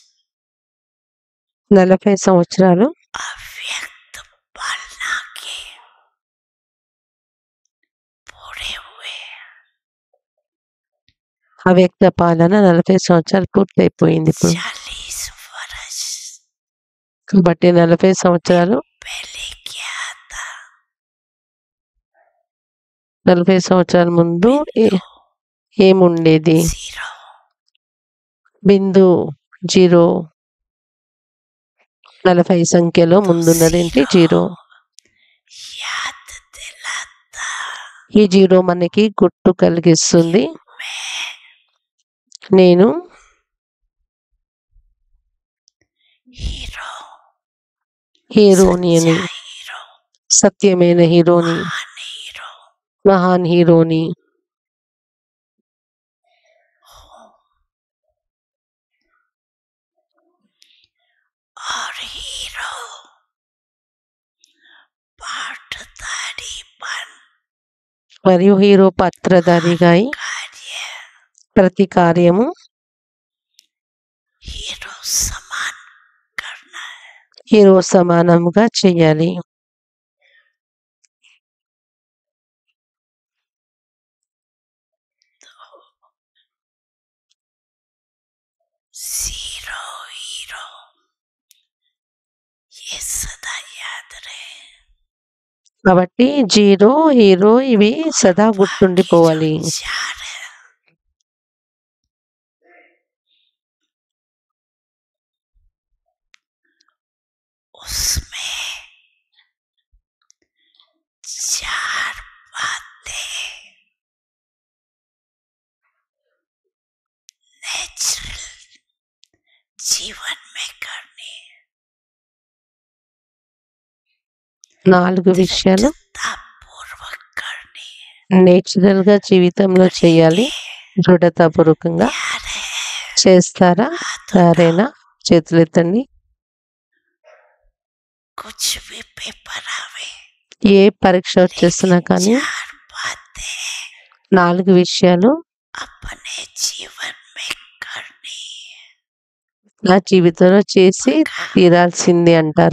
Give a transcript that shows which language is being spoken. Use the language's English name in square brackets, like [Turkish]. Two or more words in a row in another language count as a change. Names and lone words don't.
[Telugu] 40 సంవత్సరాలు [Hindi] अव्यक्त पालना के पूरे हुए, [Telugu] అవ్యక్త పాలన 40 సంవత్సరాలు పూర్తయిపోయింది ఇప్పుడు. [Hindi] 40 वर्ष [Telugu] కాబట్టి 40 సంవత్సరాలు [Hindi] पहले क्या था, [Telugu] 40 సంవత్సరాల ముందు ఏముండేది? [Hindi] जीरो, [Telugu] బిందు 0. 40 సంఖ్యలో ముందున్నదేంటి? 0. [Hindi] याद दिलाता [Telugu] ఈ 0 మనకి గుర్తు కలిగిస్తుంది [Hindi] मैं [Telugu] నేను [Hindi] हीरो, [Telugu] హీరోని అని, [Hindi] सच्चा हीरो, [Telugu] సత్యమైన హీరోని, [Hindi] महान हीरो [Telugu] మహాన్ హీరోని. [Hindi] हूँ और हीरो [Telugu] మరియు హీరో పాత్రధారిగా అయి [Hindi] कार्य [Telugu] ప్రతి కార్యము [Hindi] हीरो समान करना है। [Telugu] హీరో సమానముగా చేయాలి. [Hindi] जीरो हीरो ये सदा याद रहे। [Telugu] కాబట్టి జీరో హీరో ఇవి సదా [Hindi] बाकी जो [Telugu] గుర్తుండిపోవాలి. [Hindi] चार है उसमें चार बातें नेचुरल जीवन में करनी है। [Telugu] 4 విషయాలు [Hindi] दृढ़तापूर्वक करनी है। [Telugu] నేచురల్ గా జీవితంలో చేయాలి. దృఢతాపూర్వకంగా [Hindi] तैयार है [Telugu] చేస్తారా? సరేనా? చేతులెత్తండి. [Hindi] कुछ भी पेपर आवे [Telugu] ఏ పరీక్ష వచ్చేస్తున్నా కానీ [Hindi] चार बातें [Telugu] 4 విషయాలు [Hindi] अपने जीवन में करनी है। [Telugu] నా జీవితంలో చేసి తీరాల్సింది అంటారు.